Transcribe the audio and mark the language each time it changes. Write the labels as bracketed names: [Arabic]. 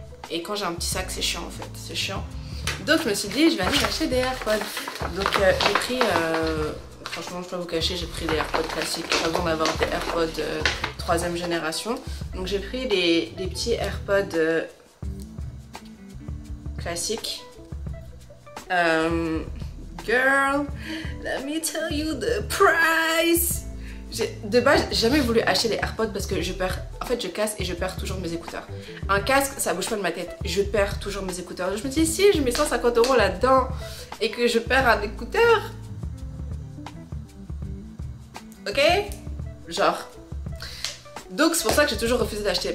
[French] Et quand j'ai un petit sac, c'est chiant en fait, c'est chiant. Donc je me suis dit, je vais aller chercher des AirPods. Donc j'ai pris... franchement, je peux vous cacher, j'ai pris des AirPods classiques avant d'avoir des AirPods 3e génération. Donc j'ai pris les petits AirPods classiques. [English] Girl, let me tell you the price. [French] De base, j'ai jamais voulu acheter les AirPods parce que je perds. En fait, je casse et je perds toujours mes écouteurs. Un casque, ça bouge pas de ma tête. Je perds toujours mes écouteurs. Je me dis, si je mets 150 € là-dedans et que je perds un écouteur. Ok? Genre. Donc c'est pour ça que j'ai toujours refusé d'acheter.